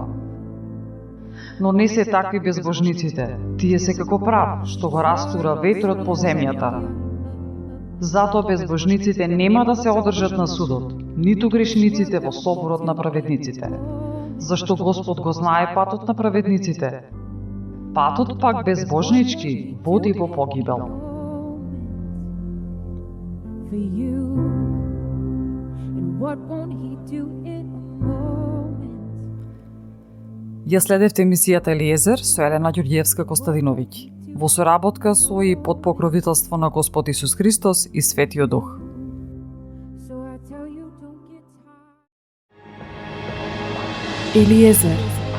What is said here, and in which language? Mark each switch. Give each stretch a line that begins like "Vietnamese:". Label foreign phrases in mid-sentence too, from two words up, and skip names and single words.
Macedonian: Но не се такви безбожниците, тие се како прав, што го растура ветрот по земјата. Затоа безбожниците нема да се одржат на судот, ниту грешниците во соборот на праведниците. Зашто Господ го знае патот на праведниците. Патот пак безбожнички води во погибел.
English: For you, and what won't he do in a moment?
Macedonian: Ја следевте емисијата Елиезер со Елена Ѓурѓиевска Костадиновиќ, во соработка со и под покровителство на Господ Исус Христос и Светиот Дух.
English: So I tell you, don't get tired.
Macedonian: Елиезер,